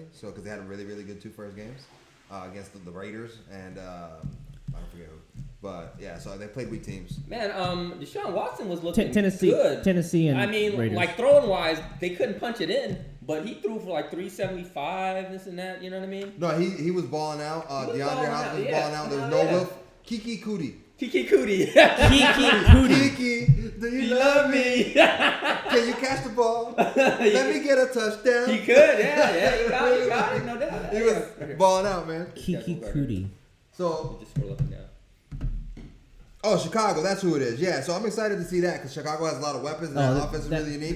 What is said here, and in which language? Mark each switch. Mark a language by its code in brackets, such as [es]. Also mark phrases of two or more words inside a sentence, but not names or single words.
[en] So because they had a really good 2 first games against the Raiders and I don't forget who, but yeah. So they played weak teams. Man, Deshaun Watson was looking Tennessee, good. Tennessee, and I mean, Raiders. like throwing wise, they couldn't punch it in, but he threw for like 375, this and that. You know what I mean? No, he was balling out. He was DeAndre balling Hopkins out, was yeah. balling out. There was Oh, no yeah. Wilf. Kiki Cootie. Kiki Cootie. Kiki Cootie. Kiki, do you love me? Can you catch the ball? Let me get a touchdown. He could, yeah, you got it, no doubt. He was balling out, man. Kiki Cootie. So, Just scroll up and down. Chicago, that's who it is. Yeah, so I'm excited to see that because Chicago has a lot of weapons and that offense is really unique.